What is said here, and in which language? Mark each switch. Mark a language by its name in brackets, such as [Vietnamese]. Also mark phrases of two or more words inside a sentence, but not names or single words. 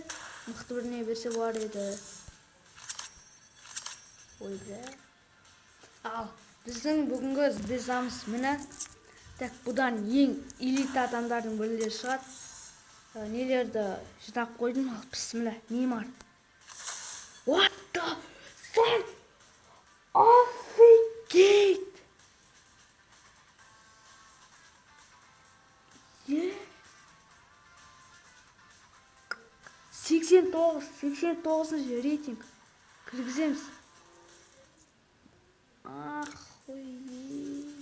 [Kazakh] Мықты бір не берсе бар еді. [Russian] Ой, бля. [Kazakh] Ал, біздің бүгінгі звездамыз міне. Так, бұдан ең элита адамдардың бірлері шығады. Нелерді жинап қойдым, ал бісміллә, Неймар. [English] What the fuck? [Russian] Офигеть! 89 рейтинг. [Kazakh] Кіргіземіз. Охуеть.